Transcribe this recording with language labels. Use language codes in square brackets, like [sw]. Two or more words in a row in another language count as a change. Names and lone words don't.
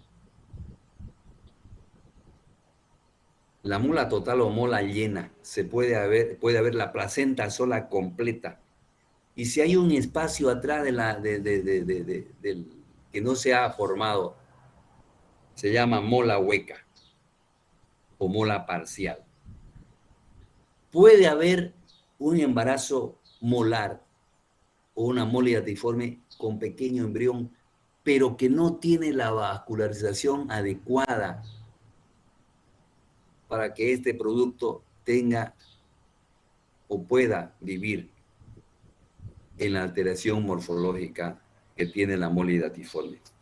[es] La mola total o mola llena, puede haber la placenta sola completa. Y si hay un espacio atrás que no se ha formado, se llama mola hueca o mola parcial. Puede haber un embarazo molar o una mola hidatiforme con pequeño embrión, pero que no tiene la vascularización adecuada para que este producto tenga o pueda vivir en la alteración morfológica que tiene la mole hidatiforme.